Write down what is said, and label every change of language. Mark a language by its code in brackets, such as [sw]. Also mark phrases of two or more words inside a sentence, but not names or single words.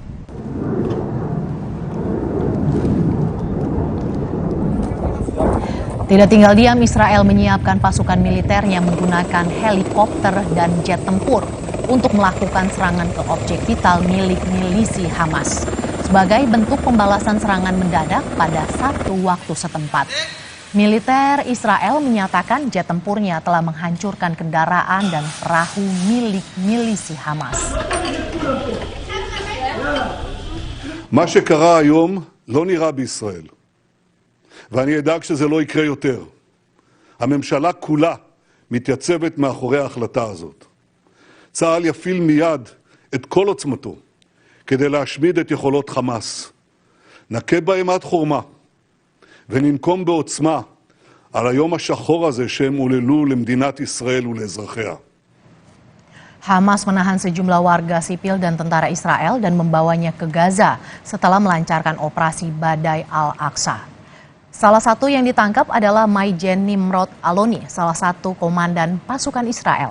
[id] Tidak tinggal diam, Israel menyiapkan pasukan militernya menggunakan helikopter dan jet tempur untuk melakukan serangan ke objek vital milik milisi Hamas sebagai bentuk pembalasan serangan mendadak pada Sabtu waktu setempat. Militer Israel menyatakan jet tempurnya telah menghancurkan kendaraan dan perahu milik milisi Hamas. [he] מה שקרה היום לא נראה בישראל. ואני אדאג שזה לא יקרה יותר. הממשלה כולה מתייצבת מאחורי ההחלטה הזאת. צה"ל יפעיל מיד את כל עוצמתו כדי להשמיד את יכולות חמאס. נכה בהם עד חורמה וננקום בעוצמה על היום השחור הזה שהם עוללו למדינת ישראל ולאזרחיה. [id] Hamas menahan sejumlah warga sipil dan tentara Israel dan membawanya ke Gaza setelah melancarkan operasi Badai Al-Aqsa. Salah satu yang ditangkap adalah Maijen Nimrod Aloni, salah satu komandan pasukan Israel.